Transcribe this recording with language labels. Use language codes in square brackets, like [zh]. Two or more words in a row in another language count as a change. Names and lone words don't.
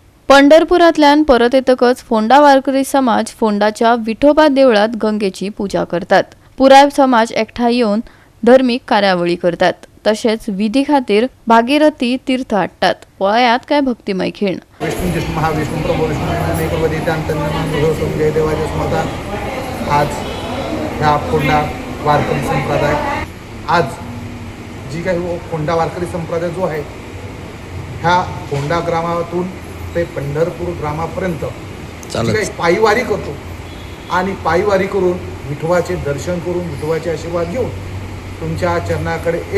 [kok] पंढरपुरातल्यान परत येतकच फोंडा वारकरी समाज फोंडाच्या विठोबा देवळात गंगेची पूजा करतात. पुराय समाज एकठांय येऊन धार्मिक कार्यावळी करतात. तसेच विधी खातीर भागीरथी तीर्थ हाडटात. पळयात काय भक्तिमय खीण. [mr] विष्णू महाविष्णू प्रभू विष्णू जय देवाच्या स्मरणात आज ह्या फोंडा वारकरी संप्रदाय आज जी काही फोंडा वारकरी संप्रदाय जो आहे ह्या फोंडा ग्रामातून ते पंढरपूर ग्रामापर्यंत जी काही पायीवारी करतो आणि पायीवारी करून विठोबाचे दर्शन करून विठोबाचे आशीर्वाद घेऊन तुमच्या चरणाकडे